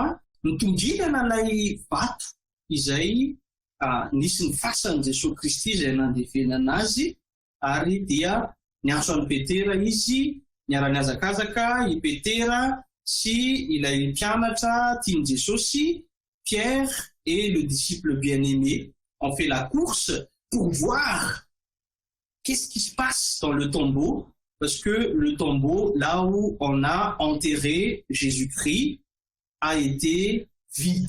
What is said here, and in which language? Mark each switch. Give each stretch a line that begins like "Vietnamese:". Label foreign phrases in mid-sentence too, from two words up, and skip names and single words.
Malagasy: nitongilana ilay vato izay nisy ny fasan'i Jesosy Kristy izay nandevenana azy, ary dia niantso an'i Petera izy, niara-niazakazaka i Petera sy ilay mpianatra tiany Jesosy,
French: Pierre et le disciple bien-aimé ont fait la course pour voir qu'est-ce qui se passe dans le tombeau, parce que le tombeau, là où on a enterré Jésus-Christ, a été vide.